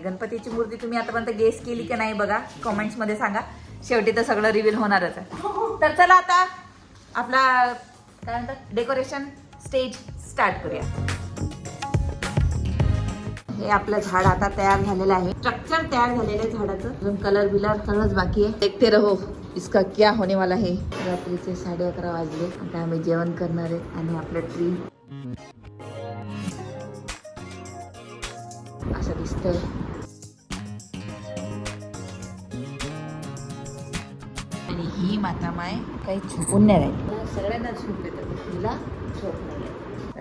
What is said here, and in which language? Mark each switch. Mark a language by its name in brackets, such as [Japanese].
[Marathi] गणपतीची मूर्ती तुम्ही आतापर्यंत गेस केली की नाही बघा, कमेंट्समध्ये सांगा. शेवटी तर सगळं रिव्हील होणारच आहे. तर चला आता आपला काय म्हणतात डेकोरेशन स्टेज स्टार्ट करूया. हे आपलं झाड आता तयार झालेलं आहे. स्ट्रक्चर तयार झालेलं आहे झाडाचं. अजून कलर बिलर सगळंच बाकी आहे. [Hindi] देखते रहो इसका क्या होने वाला है. [Marathi] रात्रीचे 11:30 वाजले. आता आम्ही जेवण करणार आहे आणि आपलं ट्री असं दिसतंय. आणि ही माता माय काही झोपून नाही राहील. सगळ्यांना झोप येतात, तिला झोप नाही.